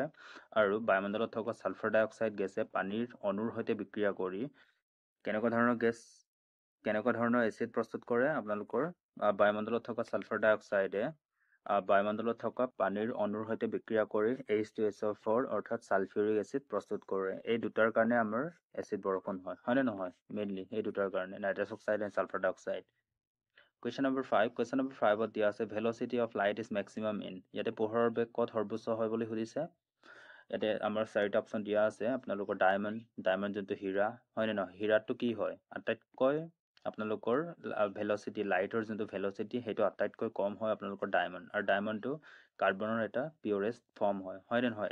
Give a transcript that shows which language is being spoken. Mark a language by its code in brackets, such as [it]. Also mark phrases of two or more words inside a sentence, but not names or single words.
[as] আৰু বায়ুমণ্ডলত থকা [en] sulphur dioxide [as] গেছে পানীৰ অণুৰ সৈতে বিক্ৰিয়া কৰি কেনেকুৱা ধৰণৰ এচিড প্ৰস্তুত কৰে? আপোনালোকৰ বায়ুমণ্ডলত থকা [en] sulphur dioxideে [as] বায়ুমণ্ডলত থকা পানীৰ অণুৰ সৈতে বিক্ৰিয়া কৰি H2SO4 অৰ্থাৎ [en] sulphuric acid [as] প্ৰস্তুত কৰে। এই দুটাৰ কাৰণে আমাৰ এচিড বৰষুণ হয়, হয়নে নহয়? মেইনলি এই দুটাৰ কাৰণে, [en] nitrous oxide and sulphur dioxide. Question number 5. Question number 5ত [as] দিয়া আছে [en] velocity of light is maximum in. [as] ইয়াতে পোহৰৰ বেগ ক'ত সৰ্বোচ্চ হয় বুলি সুধিছে। ইয়াতে আমাৰ 4টা অপশ্যন দিয়া আছে। আপোনালোকৰ ডায়মণ্ড যোনটো হীৰা, হয়নে নহয়? হীৰাটো কি হয়? আটাইতকৈ আপোনালোকৰ ভেলচিটি, লাইটৰ যোনটো ভেলচিটি সেইটো আটাইতকৈ কম হয় আপোনালোকৰ ডায়মণ্ড। আৰু ডায়মণ্ডটো কাৰ্বনৰ এটা [en] purest form [as] হয়, হয়নে নহয়?